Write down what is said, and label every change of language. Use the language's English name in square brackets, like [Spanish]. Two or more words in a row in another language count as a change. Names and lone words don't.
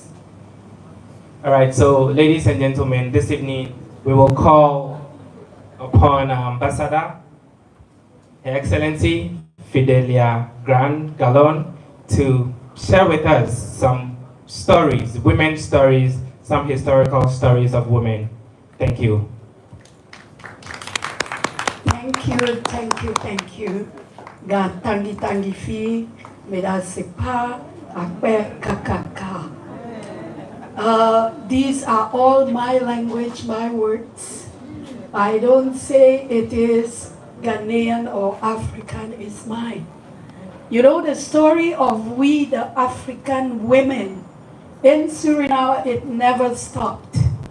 [English] All right, so ladies and gentlemen, this evening we will call upon our Ambassador, Her Excellency Fidelia Gran Galon, to share with us some stories, women's stories, some historical stories of women. Thank you. Thank you. Gan tangi fi, meda sepa, akpe kakaka. These are all my language, my words. I don't say it is Ghanaian or African, it's mine. You know, the story of we, the African women in Suriname, it never stopped.